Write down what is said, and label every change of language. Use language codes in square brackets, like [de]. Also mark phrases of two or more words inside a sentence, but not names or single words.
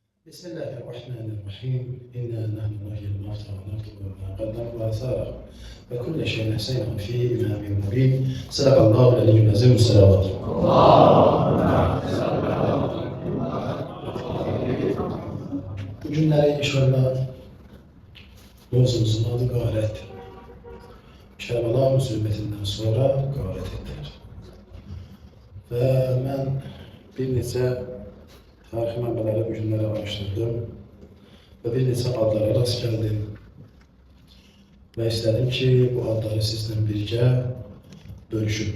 [ar] بسم الله الرحمن الرحيم إنا نحن نحيي الموتى ونكتب ما قدموا وآثاره وكل شيء أحصيناه في إمام مبين صدق الله العلي العظيم الصلوات. [az] Bu günləri inşallah mövzumuzun adı qarət. Kərbəla müsibətindən sonra qarət etdiler. Və mən bir neçə tarixi mənbələri bu günləri araşdırdım və bir neçə adlara rast gəldim və istədim ki, bu adları sizlə birgə bölüşüm.